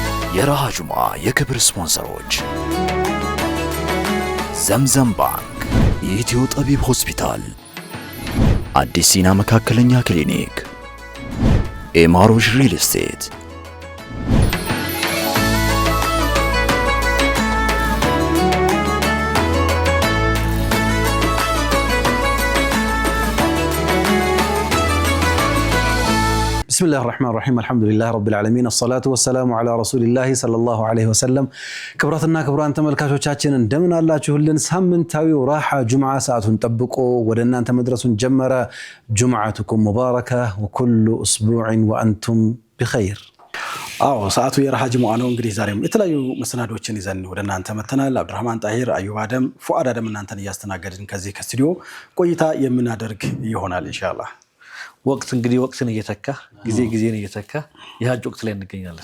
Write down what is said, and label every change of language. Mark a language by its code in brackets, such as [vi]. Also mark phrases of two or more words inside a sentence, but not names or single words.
[am] የረሃ ጁማ የክብር ስፖንሰሮች ዘምዘም ባንክ፣ የኢትዮ ጠቢብ ሆስፒታል፣ አዲስ ሲና መካከለኛ ክሊኒክ፣ ኤማሮሽ ሪል ስቴት። [ar] بسم الله الرحمن الرحيم الحمد لله رب العالمين الصلاة والسلام على رسول الله صلى الله عليه وسلم كبراتنا كبران [am] ተመልካቾቻችን እንደምን አላችሁልን ሳምንታዊው ራሓ ጁምዓ ሰዓቱን ጠብቆ ወደ እናንተ መድረሱን ጀመረ [ar] جمعتكم مبارك وكل اسبوع وانتم بخير [am] ሰዓቱ የራሓ ጁምዓ ነው እንግዲህ ዛሬም የተለያዩ መሰናዶችን ይዘን ወደ እናንተ መተናል አብዱራህማን ጣሂር አዩብ አደም ፉአድ አደም እናንተን እያስተናገድን ከዚህ ከስቱዲዮ ቆይታ የምናደርግ ይሆናል ኢንሻአላህ ወቅት እንግዲህ ወቅትን እየተካ ጊዜን እየተካ የሐጅ ወቅት ላይ እንገኛለን።